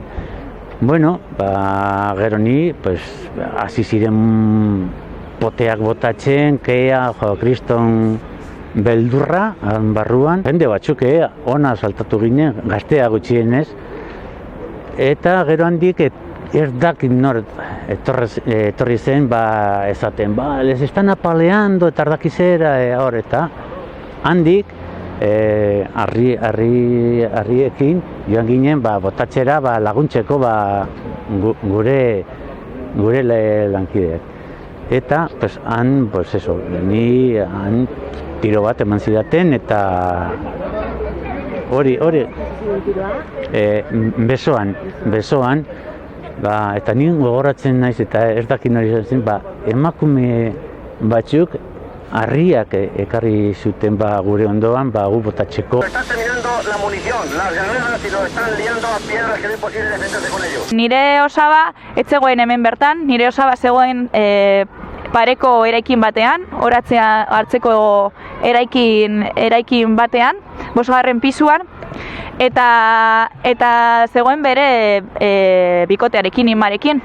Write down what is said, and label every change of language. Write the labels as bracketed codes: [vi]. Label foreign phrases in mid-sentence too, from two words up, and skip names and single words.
[eu] Bueno, gero ni, hasi ziren poteak botatzen, kea, kriston beldurra barruan. Jende batzuk ona saltatu ginen, gaztea gutxienez. Eta gero handik ez dakit nor etorri zen esaten, [es] les están apaleando [eu] eta ardakizera hor eta handik harriekin joan ginen botatzera laguntzeko gure lankideak. Eta han, ni han tiro bat eman zidaten eta hori besoan, eta ni gogoratzen naiz eta ez dakit nori zen, emakume batzuk harriak ekarri zuten gure ondoan gu botatzeko. [es] Están terminando la munición, las granadas y lo están liando a piedras que no es posible defenderse con ellos. [eu] Nire osaba ez zegoen hemen bertan, nire osaba zegoen pareko eraikin batean, horatzea hartzeko eraikin batean, 5. pisuan, eta zegoen bere bikotearekin, Inmarekin.